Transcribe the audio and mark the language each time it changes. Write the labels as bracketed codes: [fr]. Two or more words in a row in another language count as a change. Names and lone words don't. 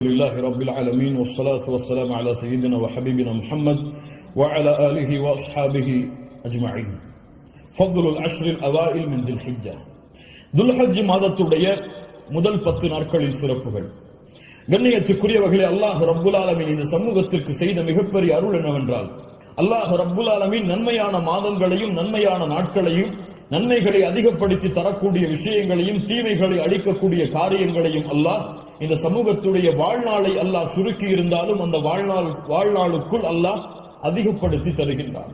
[ar] لله رب العالمين والصلاة والسلام على سيدنا وحبيبنا محمد وعلى آله وأصحابه أجمعين. فضل العشر الأوائل من ذي الحجة. ذو الحج [ta] மாதத்துடைய முதல் 10 நாட்களில் சிறப்புகள். கண்ணியத்துக்குரியவர்களே, [ar] الله رب العالمين [ta] இந்த சமூகத்திற்கு செய்த மிகப்பெரிய அருள் என்னவென்றால், [ar] الله رب العالمين [ta] நன்மையான மாதங்களையும் நன்மையான நாட்களையும் நன்மைகளை அதிகப்படுத்தி தரக்கூடிய விஷயங்களையும் தீமைகளை அழிக்கக்கூடிய காரியங்களையும் அல்லாஹ் இந்த சமூகத்துடைய வாழ்நாளை அல்லாஹ் சுருக்கி இருந்தாலும் அந்த வாழ்நாளுக்குள் அல்லாஹ் அதிகப்படுத்தி தருகின்றான்.